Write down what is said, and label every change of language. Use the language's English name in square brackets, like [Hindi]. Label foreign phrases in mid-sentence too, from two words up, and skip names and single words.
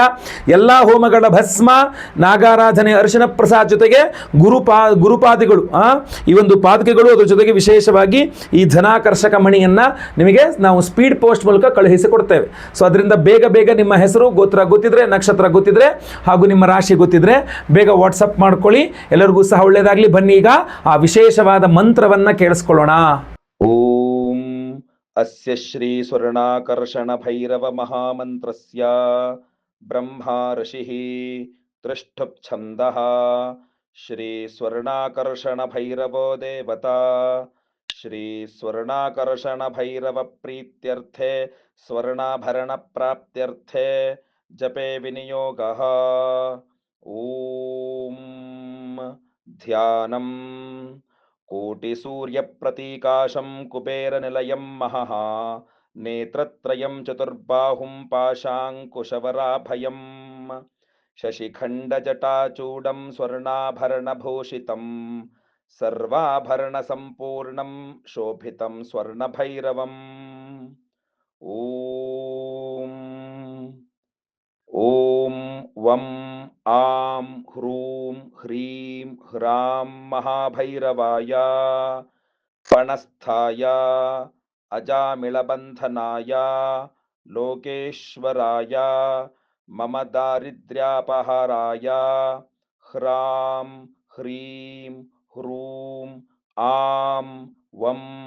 [Kannada] ಎಲ್ಲಾ ಹೋಮಗಳ ಭಸ್ಮ, ನಾಗಾರಾಧನೆ, ಅರಿಶಿನ ಪ್ರಸಾದ ಜೊತೆಗೆ ಗುರುಪಾದಿಗಳು, ಈ ಒಂದು ಪಾದಕೆಗಳು, ಅದರ ಜೊತೆಗೆ ವಿಶೇಷವಾಗಿ ಈ ಧನಾಕರ್ಷಕ ಮಣಿಯನ್ನ ನಿಮಗೆ ನಾವು [English] speed post [Kannada] ಮೂಲಕ ಕಳುಹಿಸಿಕೊಡ್ತೇವೆ. ಸೊ ಅದರಿಂದ ಬೇಗ ಬೇಗ ನಿಮ್ಮ ಹೆಸರು, ಗೋತ್ರ ಗೊತ್ತಿದ್ರೆ, ನಕ್ಷತ್ರ ಗೊತ್ತಿದ್ರೆ ಹಾಗೂ ನಿಮ್ಮ ರಾಶಿ ಗೊತ್ತಿದ್ರೆ ಬೇಗ ವಾಟ್ಸಪ್ ಮಾಡ್ಕೊಳ್ಳಿ. ಎಲ್ಲರಿಗೂ ಸಹ ಒಳ್ಳೆಯದಾಗಲಿ. ಬನ್ನಿ ಈಗ ಆ ವಿಶೇಷವಾದ ಮಂತ್ರವನ್ನ ಕೇಳಿಸ್ಕೊಳ್ಳೋಣ. [Sanskrit] ಓಂ ಅಸ್ಯ ಶ್ರೀ ಸ್ವರ್ಣಾಕರ್ಷಣ ಭೈರವ ಮಹಾಮಂತ್ರಸ್ಯ ಬ್ರಹ್ಮ ಋಷಿಃ ತ್ರಿಷ್ಠುಪ್ ಛಂದಃ ಶ್ರೀ ಸ್ವರ್ಣಾಕರ್ಷಣ ಭೈರವೋ ದೇವತಾ ಶ್ರೀ ಸ್ವರ್ಣಾಕರ್ಷಣ ಭೈರವ ಪ್ರೀತ್ಯರ್ಥೆ ಸ್ವರ್ಣಾಭರಣ ಪ್ರಾಪ್ತ್ಯರ್ಥೆ ಜಪೆ ವಿನಿಯೋಗಃ. ಓಂ ಧ್ಯಾನಂ कोटिसूर्यप्रतीकाशं कुबेरनिलयं महः नेत्रत्रयं चतुर्बाहुं पाशाङ्कुशवराभयं शशिखण्डजटाचूडं स्वर्णाभरणभूषितं सर्वाभरणसम्पूर्णं शोभितं स्वर्णभैरवम्. ॐ ವಂ ಆಂ ಹ್ರೂಂ ಹ್ರೀಂ ಹ್ರಾಂ ಮಹಾಭೈರವಾಯ ಪಣಸ್ಥಾಯ ಅಜಾಮಿಳಬಂಧನಾಯ ಲೋಕೇಶ್ವರಾಯ ಮಮ ದಾರಿದ್ರ್ಯಾಪಹರಾಯ ಹ್ರಾಂ ಹ್ರೀಂ ಹ್ರೂಂ ಆಂ ವಂ